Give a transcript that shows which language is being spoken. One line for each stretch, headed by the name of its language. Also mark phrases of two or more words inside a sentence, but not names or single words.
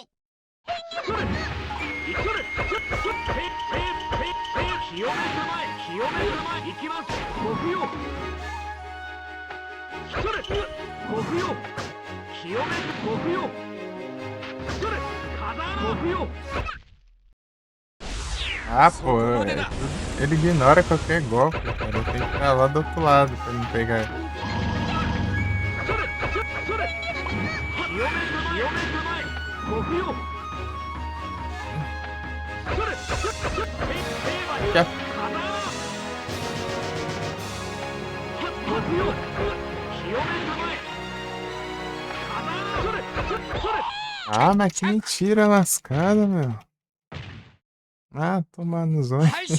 Japanese: それそれ清める前清める前行きます僕よ国よ清め国よそれ風穴国よ
Portuguese: Ah, pô, ele ignora qualquer golpe, cara. Eu tenho que estar lá do outro lado pra me pegar.
Japanese: それそれ清め構え国よそれ平和に
Portuguese: Já.
Japanese: 風穴国よ清め構え風穴それ
Portuguese: Ah, mas que mentira lascada, meu. Ah, tomar nos olhos.